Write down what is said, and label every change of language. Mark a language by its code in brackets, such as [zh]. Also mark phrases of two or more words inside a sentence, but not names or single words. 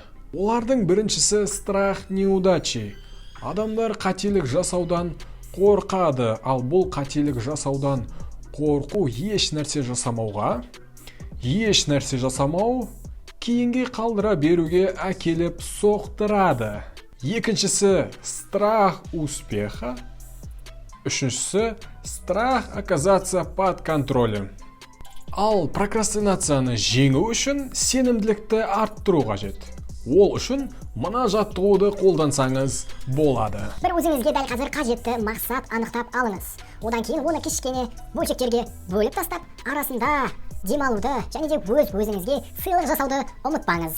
[kk] Олардың біріншісі [ru] страх неудачи. [kk] Адамдар қателік жасаудан қорқады, ал бұл қателік жасаудан қорқу еш нәрсе жасамауға, еш нәрсе жасамау кейінге қалдыра беруге әкеліп соқтырады. Екіншісі [ru] страх успеха. Үшіншісі страх оказаться под контролем. [kk] Ал прокрастинацияны жеңу үшін сенімділікті арттыру қажет. Ол үшін мына жаттығуды қолдансаңыз болады. Бір өзіңізге дәл қазір қажетті мақсат анықтап алыңыз. Одан кейін оны кішкене бөлшектерге бөліп тастап, арасында демалуды және де өзіңізге сыйлық жасауды ұмытпаңыз.